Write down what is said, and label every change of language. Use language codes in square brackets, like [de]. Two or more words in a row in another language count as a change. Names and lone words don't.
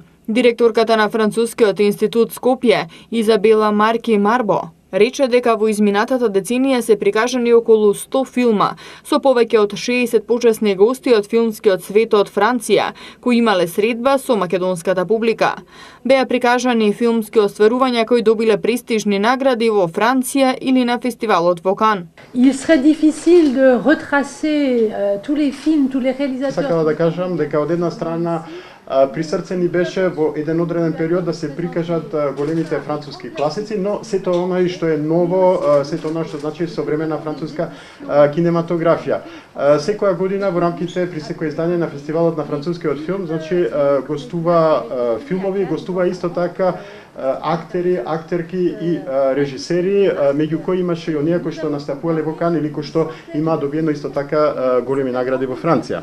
[mk] Директорката на Францускиот институт Скопје, Изабела Марки Марбо, рече дека во изминатата деценија се прикажани околу 100 филма, со повеќе од 60 почесни гости од филмскиот свет од Франција, кои имале средба со македонската публика. Беа прикажани филмски остварувања кои добиле престижни награди во Франција или на фестивалот во Кан. [fr] Il serait difficile de retracer tous les films, tous les réalisateurs. [mk] Сакала да кажам дека од една страна при срце ни беше во еден одреден период да се прикажат големите француски класици, но сето оно што е ново, сето оно што значи современа француска кинематографија. Секоја година во рамките при секој издание на фестивалот на францускиот филм, значи гостува филмови, гостува исто така актери, актерки и режисери, меѓу кои имаше и оние кои што настапувале во Кан или кои што има добиено исто така големи награди во Франција.